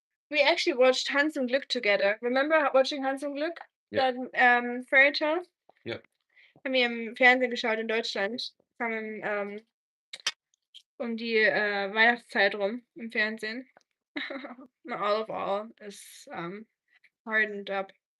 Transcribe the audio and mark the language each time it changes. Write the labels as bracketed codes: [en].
[en] We actually watched Hans im Glück together. Remember watching Hans im Glück? Yeah. That fairy tale? Yep. [de] Haben wir im Fernsehen geschaut in Deutschland. Kam um die Weihnachtszeit rum im Fernsehen. [en] All of all is hardened up.